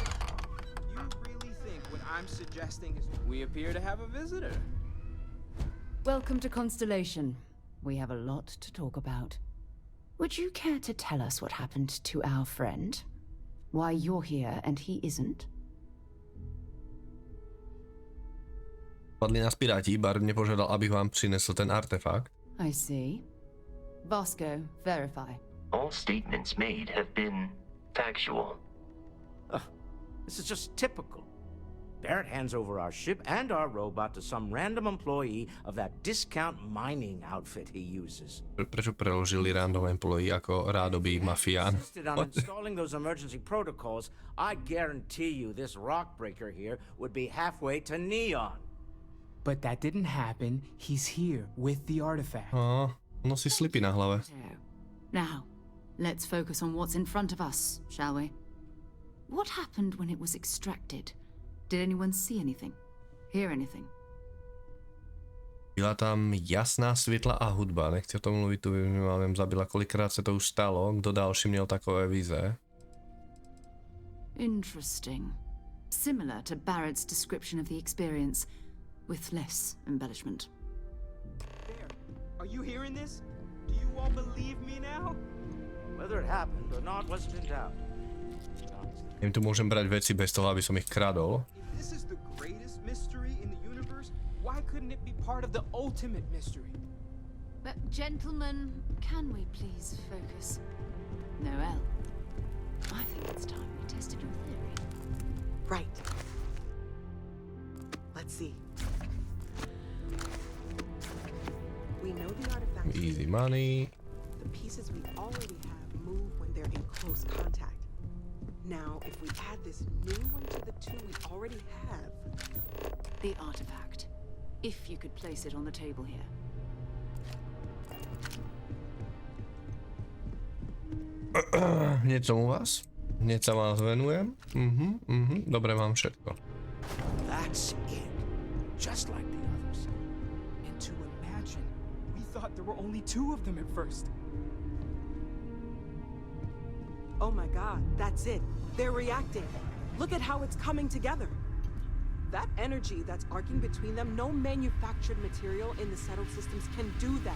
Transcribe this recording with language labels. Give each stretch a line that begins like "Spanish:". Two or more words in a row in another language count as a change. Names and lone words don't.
English: You really think what I'm suggesting is... We appear to have a visitor. Welcome to Constellation. We have a lot to talk about. Would you care to tell us what happened to our friend? Why you're here and he isn't?
Czech: Padli nás piráti, Bard mě požádal, abych vám přinesl ten artefakt.
English: I see. Vasco, verify. All statements made have been factual. This is just typical. Barrett hands over our ship and our robot to some random employee of that discount mining outfit he uses.
Slovak: Prečo preložili
English: random employee
Slovak: ako rádoby mafián?
English: On installing those emergency protocols, I guarantee you this rock breaker here would be halfway to Neon. But that didn't happen. He's here with the artifact.
Slovak: Nosí slipy na hlave.
English: Now, let's focus on what's in front of us, shall we? What happened when it was extracted? Did anyone see anything? Hear anything?
Czech: Byla tam jasná světla a hudba. Nechci o tom mluvit, tu mám zabila, kolikrát se to už stalo. Kdo další měl takové vize?
English: Interesting. Similar to Barrett's description of the experience, with less embellishment. There. Are you hearing this? Do you all believe me now? Whether it happened or not wasn't in doubt.
Slovak: Im tu môžem brať veci bez toho, aby som ich kradol.
English: If this is the greatest mystery in the universe, why couldn't it be part of the ultimate mystery? But gentlemen, can we please focus? Noel, I think it's time we tested your theory. Right. Let's see. We know the artifact. Easy money. The pieces we already have move when they're in close contact. Now, if we add this new one to the two we already have... The artifact. If you could place it on the table here.
Slovak: Niečo u vás? Hneď sa vám zvenujem. Dobre, mám všetko.
English: That's it. Just like the others. And to imagine, we thought there were only 2 of them at first. Oh my god, that's it. They're reacting. Look at how it's coming together. That energy that's arcing between them, no manufactured material in the settled systems can do that.